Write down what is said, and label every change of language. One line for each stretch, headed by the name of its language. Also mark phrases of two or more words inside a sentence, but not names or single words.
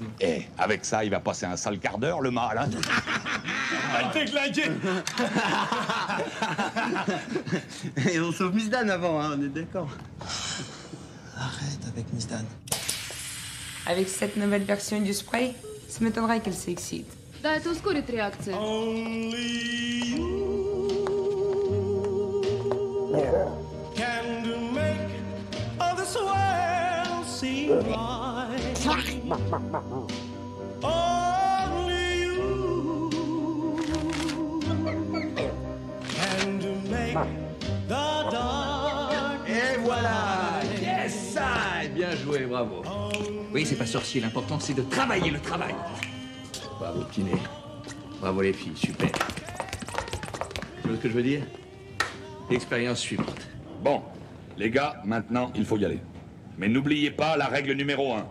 French: Eh, avec ça, il va passer un sale quart d'heure, le mal, hein. Elle t'est claquée. Et on sauve Miss Dan avant, hein, on est d'accord. Arrête avec Miss Dan. Avec cette nouvelle version du spray, ça m'étonnerait qu'elle s'excite.
Russian: Да, это ускорит реакцию.
English: Can make all this world seem right. Only you can make the dark.
French: Et voilà! Yes! Ah, bien joué, bravo. Oui, c'est pas sorcier, l'important c'est de travailler le travail. Bravo, Kiné. Bravo les filles, super. Tu vois ce que je veux dire? L'expérience suivante. Bon, les gars, maintenant, il faut y aller. Mais n'oubliez pas la règle numéro 1.